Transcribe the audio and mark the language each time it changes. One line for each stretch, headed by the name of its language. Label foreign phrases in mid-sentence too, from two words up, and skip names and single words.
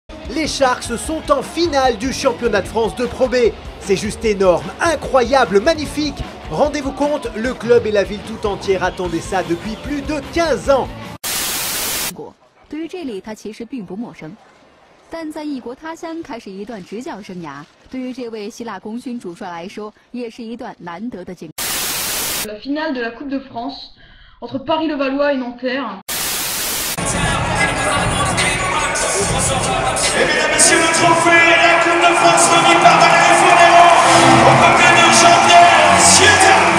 French: les Sharks sont en finale du championnat de France de Pro B. C'est juste énorme, incroyable, magnifique. Rendez-vous compte, le club et la ville tout entière attendaient ça depuis plus de 15 ans.
Chinese: 对于这里他其实并不陌生，但在异国他乡开始一段执教生涯，对于这位希腊功勋主帅来说，也是一段难得的经历。
French: La finale de la Coupe de France entre Paris-Levallois et Nanterre. Et mesdames et messieurs, le trophée, la Coupe de France remis par Valérie Forero au peuple de Jean-Pierre Ciuta.